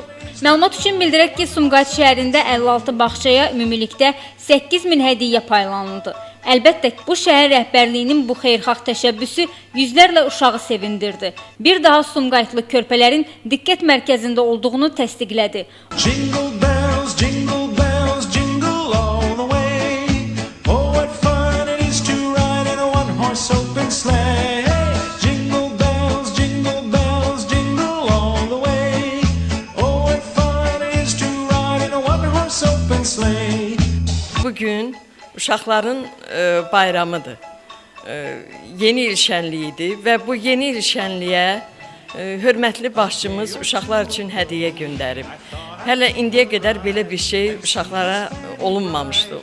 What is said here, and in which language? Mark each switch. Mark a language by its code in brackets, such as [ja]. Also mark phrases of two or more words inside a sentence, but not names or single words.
[az] Məlumat üçün bildirək ki, Sumqayıt şəhərində 56 bağçaya ümumilikdə 8000 hədiyyə paylanıldı. Əlbəttə, bu şəhər rəhbərliyinin bu xeyirxah təşəbbüsü yüzlərlə uşağı sevindirdi. Bir daha Sumqayıtlı körpələrin diqqət mərkəzində olduğunu təsdiqlədi. [en] Jingle bells, jingle bells, jingle all the way. Oh, what fun it is to ride in a one-horse open sleigh. Jingle bells, jingle all the way. Oh, what fun it is to ride in a one-horse open sleigh. [az] Bugün uşaqların bayramıdır. Yeni il şənliyidir və bu yeni il şənliyə hörmətli başçımız uşaqlar üçün hədiyyə göndərib. Hələ indiyə qədər belə bir şey uşaqlara olunmamışdı.